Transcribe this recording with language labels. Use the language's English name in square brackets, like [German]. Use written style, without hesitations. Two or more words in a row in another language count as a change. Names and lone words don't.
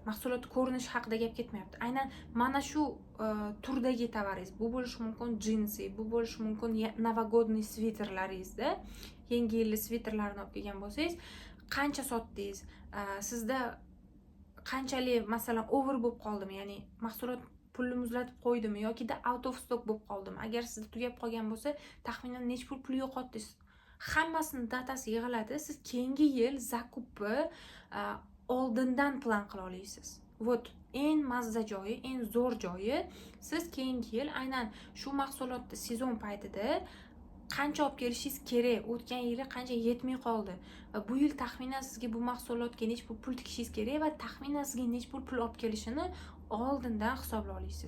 [Uzbek] Mahsulot ko'rinishi haqida gap ketmayapti. Aynan mana shu turdagi tovaringiz, bu bo'lishi mumkin jinsi, bu bo'lishi mumkin novogodniy sviterlaringizda, yangi yillik sviterlarni olib kelgan bo'lsangiz, qancha sotdingiz, sizda qanchalik masalan over bo'lib qoldimi, ya'ni mahsulot pulni muzlatib qo'ydimi yoki [English] out of stock [Uzbek] bo'lib qoldimi, agar sizda tugab qolgan bo'lsa, taxminan necha pul yo'qotdingiz, hammasini datasi yig'iladi. Siz keyingi yil zakupni oldindan plan qila olasiz. Вот eng mazza joyi, eng zo'r joyi, siz keyingi yil aynan shu mahsulotni sezon paytida qancha olib kelishingiz kerak, o'tgan yili qancha yetmay qoldi va bu yil taxminan sizga bu mahsulotga necha pul tikishingiz kerak va taxminan sizga necha pul olib kelishini oldindan hisoblay olasiz.